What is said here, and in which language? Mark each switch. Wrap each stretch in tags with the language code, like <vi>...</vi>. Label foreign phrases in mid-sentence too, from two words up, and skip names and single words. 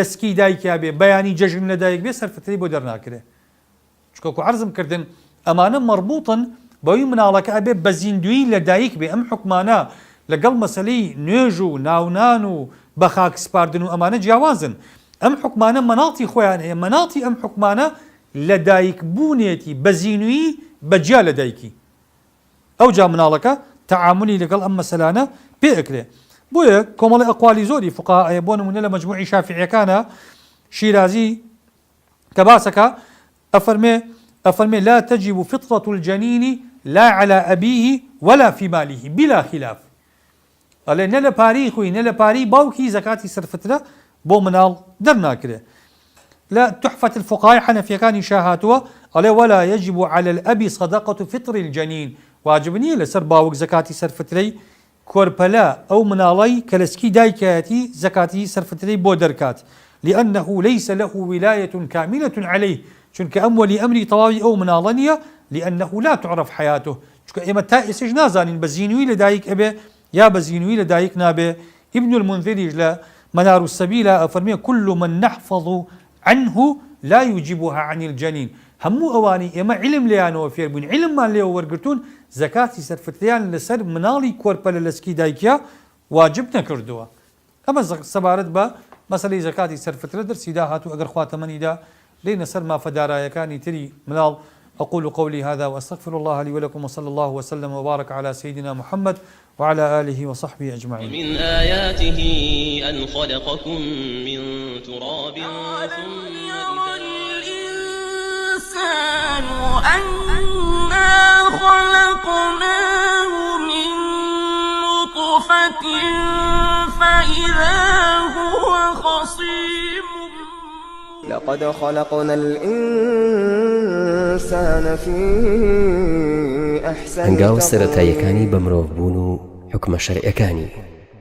<ckb>سکی دایکیا بێ بەیانی جەژن لە دایک بێ سەرفترەی بۆ دەرناکرێ چکۆکو عەرزم کردن ئەمانە مەربوطن بەوەی مناڵەکە ئەبێ بە زیندوی لە دایک بێ ئەم حکمانە لەگەڵ مەسەلەی نوێژ و ناونان و بە خاک سپاردن و ئەمانە جیاوازن ئەم حکمانە مەناڵی خۆیان هەیە مەناڵی ئەم حکمانە لە دایک بوونێتی بە زینوی بەجیا لە دایکی ئەو جا مناڵەکە تەعاملی لەگەڵ ئەم مەسەلانە پێ ئەکرێ. بۆیە کۆمەڵی ئەقوالی زۆری فقهاء بۆ نمونە لە مەجموعی شافعیەکانە شیرازی کە باسەکە ئەفەرمێ</ckb> <ar>لا تجب فطرة الجنين لا على أبيه ولا في ماله بلا خلاف</ar> <ckb>ئەڵێ نە لە پاری خۆی نە لە پاری باوکی زەکاتی سەرفترە بۆ مناڵ دەرناکرێ. لا تحفة الفقهاء حنفيەکانی شاهاتووە ئەڵێ</ckb> <ar>ولا يجب على الأب صدقة فطر الجنين</ar> <ckb>واجب نییە لەسەر باوک زەکاتی سەرفترەی کۆرپەلا ئەو مناڵی کە لە سکی دایکایەتی زەکاتی سەرفترەی بۆ دەرکات</ckb> <ar>لأنه ليس له ولاية كاملة عليه</ar> <ckb>چونکە ئەم وەلی ئەمری تەواوی ئەو مناڵە نییە</ckb> <ar>لأنه لا تعرف حياته</ar> <ckb>چونکە ئێمە تا ئێسش نازانین بە زینوی لە دایک ئەبێ یا بە زینوی لە دایک نابێ. ابن المنذریش لە منار السبیل ئەفەرمێ</ckb> <ar>كل من نحفظ عنه لا يجيبها عن الجنين</ar> <ckb>هەموو ئەوانی ئێمە علم لێیانەوە فێر بووین علممان لێوە وەرگرتوون زەکاتی سەرفتریان لەسەر مناڵی کۆرپەلە لە سکی دایکیا واجب نەکردووە. ئەمە سەبارەت بە مەسەلەی زەکاتی سەرفترە دەرسیدا هاتوو ئەگەر خواتەمەنیدا لێنە سەر مافەدارایەکانی تری مناڵ</ckb> <ar>أقول قولي هذا وأستغفر الله لي ولكم، وصلى الله وسلم وبارك على سيدنا محمد وعلى آله وصحبه أجمعين. ومن آياته أن خلقكم من تراب ثم الإنسان أنا خلقناه من نطفة فإذا هو خصيم. لقد خلقنا الإنسان في أحسن</ar> <ckb>هەنگاو</ckb> <ar>تقويم.</ar> <ckb>سەرەتاییەکانی بە مرۆڤ بوون و حکمە شەرعیەکانی</ckb>